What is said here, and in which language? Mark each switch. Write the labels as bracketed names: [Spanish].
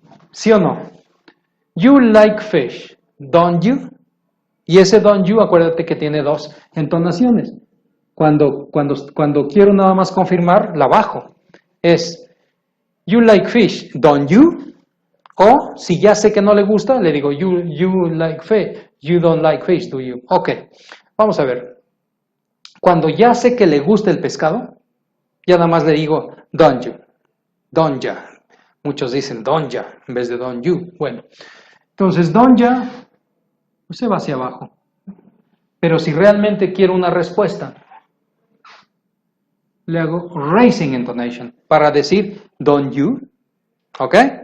[Spanish] ¿Sí o no? [English] You like fish, don't you? [Spanish] Y ese [English] don't you, [Spanish] acuérdate que tiene dos entonaciones. Cuando quiero nada más confirmar, la bajo. [English] Es you like fish, don't you? [Spanish] O si ya sé que no le gusta, le digo [English] you like fish, you don't like fish, do you? [Spanish] Ok, vamos a ver. Cuando ya sé que le gusta el pescado, ya nada más le digo [English] don't you, don't ya. [Spanish] Muchos dicen [English] don't ya [Spanish] en vez de [English] don't you. [Spanish] Bueno, entonces [English] don't ya [Spanish] pues se va hacia abajo. Pero si realmente quiero una respuesta, le hago raising intonation para decir [English] don't you. [Spanish] ¿Ok?